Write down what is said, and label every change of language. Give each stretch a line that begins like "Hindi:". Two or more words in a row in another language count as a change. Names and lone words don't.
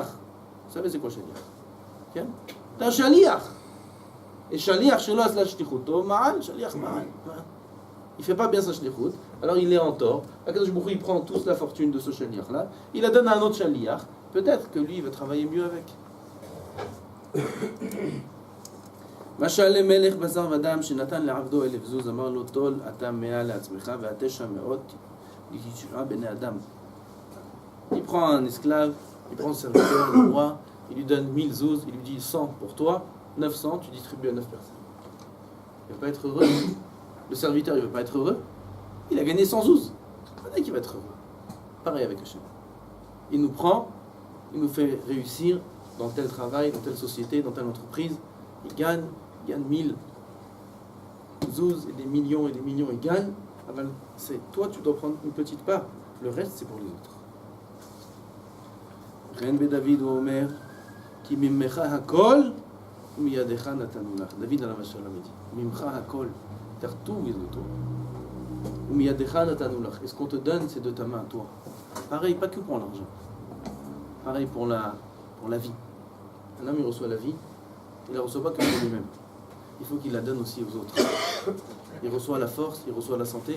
French: Vous savez c'est quoi shaliach? Okay? T'es un shaliach.
Hebrew: Et שליח שלא עשה שליחותו מעל שליח מעל.
French: Il fait pas bien sa shlichut, alors il est en tort.
Hebrew: הקדוש ברוך הוא,
French: il prend toute la fortune de ce shaliach là, il la donne à un autre shaliach. Peut-être que lui il va travailler mieux avec.
Hebrew: משל למלך בשר ודם שנתן לעבדו 1000 זוז אמר לו טול אתה 100 לעצמך וה900 לישרה בני אדם.
French: Il prend un esclave, il prend un serviteur, le roi, il lui donne 1000 zouz, il lui dit 100 pour toi, 900 tu distribues à 9 personnes. Il ne va pas être heureux. Le serviteur il ne va pas être heureux. Il a gagné 100 zouz. Peut-être qu'il va être heureux. Pareil avec Hachem. Il nous prend, il nous fait réussir dans tel travail, dans telle société, dans telle entreprise. Il gagne 1000 zouz et des millions, il gagne. C'est toi, tu dois prendre une petite part. Le reste, c'est pour les autres.
Hebrew: וכן בדוד אומר כי ממך הכל ומידך נתנו לך.
French: David
Arabic: عليه السلام
French: dit,
Hebrew: ממך הכל,
French: car tout vient de toi.
Hebrew: ומידך נתנו לך.
French: Et ce qu'on te donne, c'est de ta main, toi. Pareil, pas que pour l'argent. Pareil pour la vie. Un homme, il reçoit la vie, il ne la reçoit pas que pour lui-même. Il faut qu'il la donne aussi aux autres. Il reçoit la force, il reçoit la santé.